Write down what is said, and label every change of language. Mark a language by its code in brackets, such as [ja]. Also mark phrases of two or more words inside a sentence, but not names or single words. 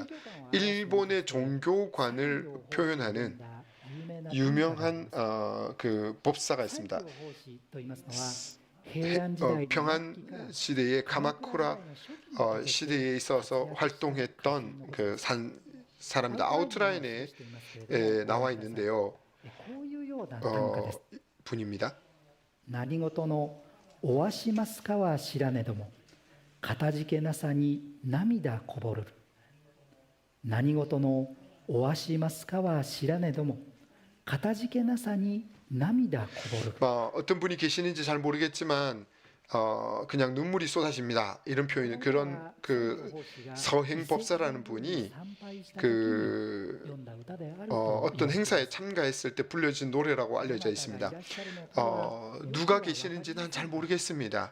[ko] 일본의 종교관을 표현하는 유명한 그 법사가 있습니다. 평안 시대의 카마쿠라 시대에 있어서 활동했던 그 사람입니다. 아웃라인에 나와 있는데요. 분입니다. [ja] 何事のおわしますかは知らねどもかたじけなさに涙こぼるる何事のおわしますかは知らねどもかたじけなさに涙こぼるる [ko] 어떤 분이 계시는지 잘 모르겠지만 그냥 눈물이 쏟아집니다. 이런 표현 그런 그 서행법사라는 분이 그 어떤 행사에 참가했을 때 불려진 노래라고 알려져 있습니다. 누가 계시는지는 잘 모르겠습니다.